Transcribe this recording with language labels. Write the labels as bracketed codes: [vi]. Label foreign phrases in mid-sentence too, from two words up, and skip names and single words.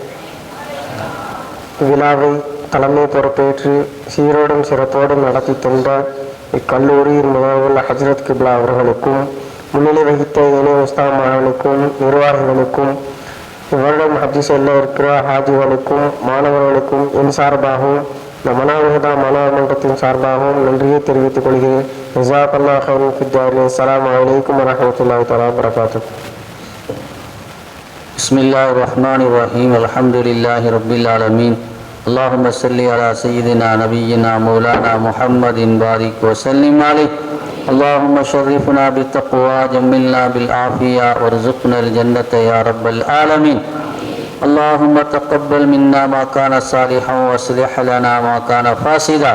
[ta] விழாவை தலைமை பொறுப்பேற்று சீரோடும் சிறப்போடும் நடத்தி தந்த இக்கல்லூரியின் முதல்வர் ஹஜ்ரத் கிப்லா அவர்களுக்கும், முன்னிலை வகித்த இணை உஸ்தாமார்களுக்கும், நிர்வாகிகளுக்கும், இவரிடம் ஹஜ்ஜி செல்ல இருக்கிற ஹாஜிகளுக்கும், மாணவர்களுக்கும் என் சார்பாகவும் இந்த மனாவிகதா மனாமன்றத்தின் சார்பாகவும் நன்றியை தெரிவித்துக் கொள்கிறேன். [ar] جزاك الله خيرا في الدارين. السلام عليكم ورحمة الله تعالى بركاته. بسم الله الرحمن الرحيم. الحمد لله رب العالمين. اللهم صل على سيدنا نبينا مولانا محمد بارك وسلم عليه. اللهم شرفنا بالتقوى جملنا بالعافية وارزقنا الجنة يا رب العالمين. اللهم تقبل منا ما كان صالحا واصلح لنا ما كان فاسدا.